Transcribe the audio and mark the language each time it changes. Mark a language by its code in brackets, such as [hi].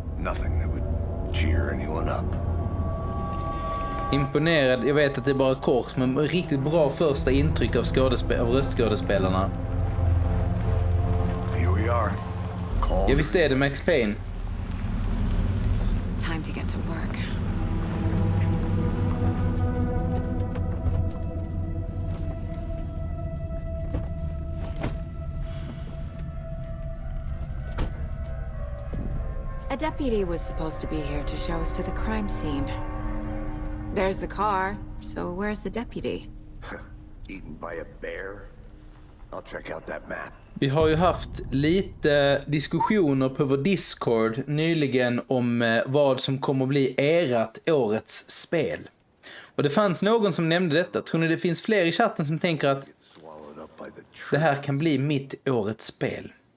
[en] Nothing that would cheer anyone up. [sv] Imponerad, jag vet att det är bara kort, men riktigt bra första intryck av röstskådespelarna. [en] Here we are. Call. [sv] Ja, visst är det Max Payne. [en] Time to get to work. A deputy was supposed to be here to show us to the crime scene. There's the car, so where's the deputy? Eaten by a bear? I'll check out that map. [sv] Vi har ju haft lite diskussioner på vår Discord nyligen om vad som kommer att bli årets spel. Och det fanns någon som nämnde detta. Tror ni det finns fler i chatten som tänker att det här kan bli mitt årets spel?